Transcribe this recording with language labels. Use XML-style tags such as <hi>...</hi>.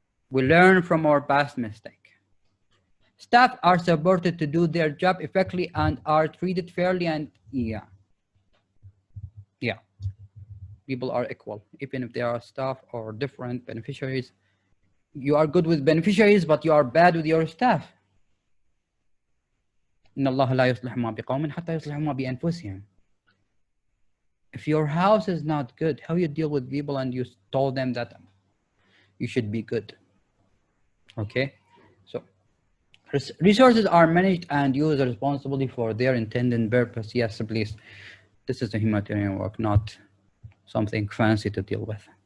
<en>We learn from our past mistake. Staff are supported to do their job effectively and are treated fairly and yeah. People are equal, even if they are staff or different beneficiaries. You are good with beneficiaries, but you are bad with your staff.</en> <ar>إن الله لا يصلح ما بقوم حتى يصلحوا ما بأنفسهم.</ar> <en>If your house is not good, how you deal with people and you told them that you should be good. Okay, so resources are managed and used responsibly for their intended purpose. Yes, please. This is the humanitarian work, not something fancy to deal with.</en>